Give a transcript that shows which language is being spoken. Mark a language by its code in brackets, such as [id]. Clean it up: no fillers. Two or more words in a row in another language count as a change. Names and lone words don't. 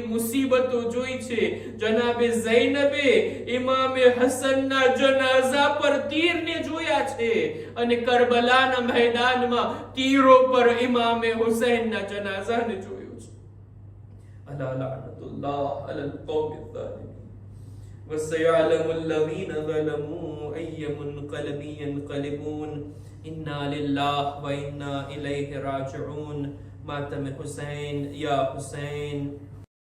[gu] મુસીબતો જોઈ છે જનાબે ઝૈનબે ઇમામે હસનના જનાઝા પર તીરને જોયા છે અને કરબલાના મેદાનમાં તીરો પર ઇમામે હુસૈનના જનાઝાને જોયો છે [ar] ألا لعنة الله على القوم الظالمين وسيعلم الذين ظلموا أي منقلب ينقلبون إنا لله وإنا إليه راجعون ماتم حسين يا حسين